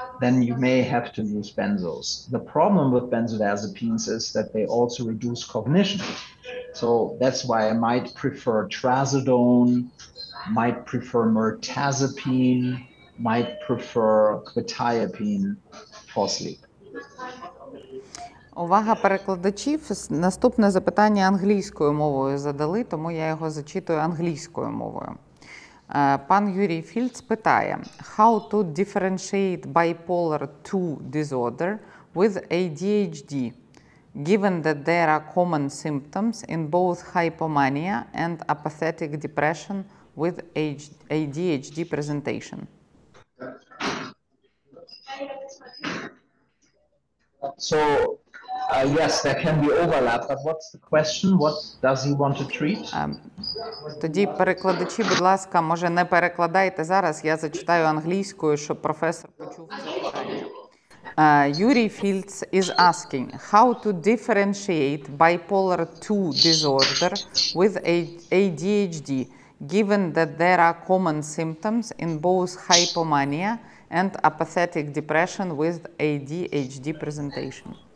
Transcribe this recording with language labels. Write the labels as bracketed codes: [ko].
[en] Then you may have to use benzos. The problem with benzodiazepines is that they also reduce cognition. So that's why I might prefer trazodone, might prefer mirtazapine, might prefer quetiapine for sleep. [uk] Увага перекладачів. Наступне запитання англійською мовою задали, тому я його зачитую англійською мовою. Пан Юрій Фільц питає, [en] how to differentiate bipolar 2 disorder with ADHD, given that there are common symptoms in both hypomania and apathetic depression with ADHD presentation? So, yes, there can be overlap, but what's the question? What does he want to treat? [uk] Тоді перекладачі, будь ласка, може не перекладайте зараз, я зачитаю англійською, щоб професор почув це питання. [en] Юрій Фільц is asking how to differentiate bipolar 2 disorder with ADHD, given that there are common symptoms in both hypomania and apathetic depression with ADHD presentation.